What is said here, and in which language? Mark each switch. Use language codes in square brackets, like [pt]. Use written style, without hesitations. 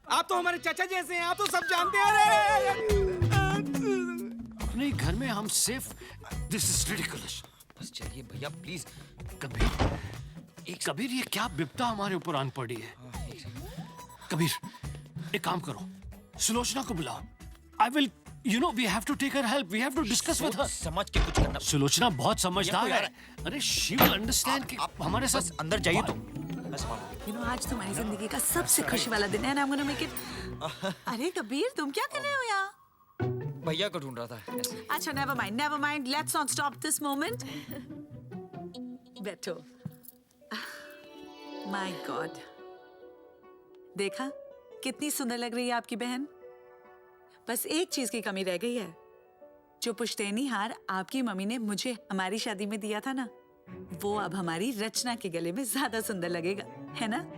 [hi] आप तो हमारे चाचा जैसे हैं, आप तो सब जानते हैं। अपने घर में हम सिर्फ [en] This is ridiculous. [hi] बस चलिए भैया प्लीज। कबीर ये क्या विपदा हमारे ऊपर आन पड़ी है? कबीर एक काम करो, सुलोचना को बुलाओ। [en] I will, you know, we have to take her help. We have to discuss with her. [hi] समझ के कुछ करना। सुलोचना बहुत समझदार है। अरे [en] she will understand [hi] कि हमारे साथ अंदर जाइए तो। [en] You know, [hi] आज तुम्हारी जिंदगी का सबसे खुशी वाला दिन है ना, [en] I'm gonna make it। [hi] अरे कबीर, तुम क्या कर रहे हो यहाँ? भैया को ढूंढ रहा था ऐसे। अच्छा [en] never mind. Let's not stop this moment. [hi] बैठो। [en] My God, [hi] देखा कितनी सुंदर लग रही है आपकी बहन। बस एक चीज की कमी रह गई है। जो पुश्तैनी हार आपकी मम्मी ने मुझे हमारी शादी में दिया था ना, वो अब हमारी रचना के गले में ज्यादा सुंदर लगेगा, है ना?